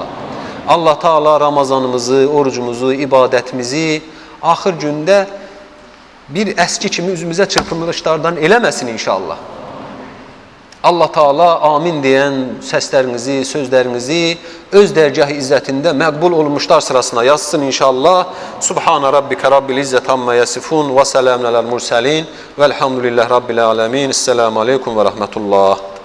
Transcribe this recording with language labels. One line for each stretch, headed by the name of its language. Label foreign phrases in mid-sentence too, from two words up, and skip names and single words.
Azerbaijani: Allah Teala Ramazanımızı, orucumuzu, ibadətimizi axır gündə bir əski kimi üzümüzə çırpınışlardan eləməsin inşallah. Allah Teala amin deyən səslərinizi, sözlərinizi öz dərgah izzətində məqbul olmuşlar sırasına yazsın inşallah.
Arabic: سبحان ربك رب العزة عما يصفون وسلام على المرسلين والحمد لله رب العالمين. السلام عليكم ورحمة الله.